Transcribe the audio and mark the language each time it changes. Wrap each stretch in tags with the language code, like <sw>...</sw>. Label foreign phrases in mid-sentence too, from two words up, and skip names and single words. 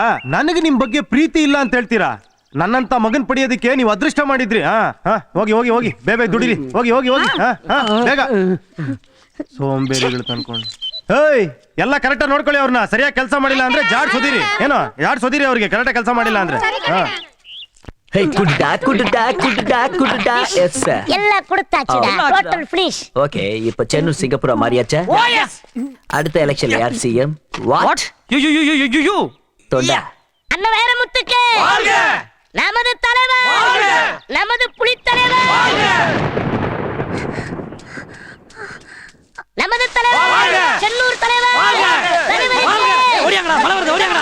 <kn>ನನಗೆ ನಿಮ್ ಬಗ್ಗೆ ಪ್ರೀತಿ ಇಲ್ಲ ಅಂತ ಹೇಳ್ತೀರಾ? ನನ್ನಂತ ಮಗನ್ ಪಡೆಯೋದಕ್ಕೆ ನೀವು ಅದೃಷ್ಟ ಮಾಡಿದ್ರಿ. ಹೋಗಿ ಹೋಗಿ ಹೋಗಿ ಬೇಗ ದುಡಿರಿ, ಹೋಗಿ ಹೋಗಿ ಹೋಗಿ ಬೇಗ. ಸೋಂಬೇರಿಗಳು ತಂದ್ಕೊಂಡು ಏಯ್, ಎಲ್ಲ ಕರೆಕ್ಟಾಗಿ ನೋಡ್ಕೊಳ್ಳಿ. ಅವ್ರನ್ನ ಸರಿಯಾಗಿ ಕೆಲಸ ಮಾಡಿಲ್ಲ ಅಂದ್ರೆ ಜಾಡ್ ಸೋದಿರಿ. ಏನೋ ಜಾಡ್ ಸೋದಿರಿ ಅವ್ರಿಗೆ, ಕರೆಕ್ಟಾಗಿ ಕೆಲಸ ಮಾಡಿಲ್ಲ ಅಂದ್ರೆ.</kn> <en>Hey, குடுடா. Yes, sir.</en> <ta>எல்லாம் கொடுத்தாச்சுடா.</ta> <en>total finish.</en> <ta>Okay, இப்ப சென்னை சிங்கப்பூர் மாறியாச்சா?</ta> <en>Oh yes.</en> <ta>அடுத்த எலெக்ஷன்ல யார் சிஎம்?</ta> <en>What? யூ</en> <ta>தொண்டா. அண்ணன் வேற முத்துக்கு. வாழ்க. நமது தலைவர். வாழ்க. நமது புலி தலைவர். வாழ்க. நமது தலைவர். வாழ்க. செல்லூர் தலைவர். வாழ்க. தலைவர். ஓடியாங்கடா, மழை வருது, ஓடியாங்கடா.</ta>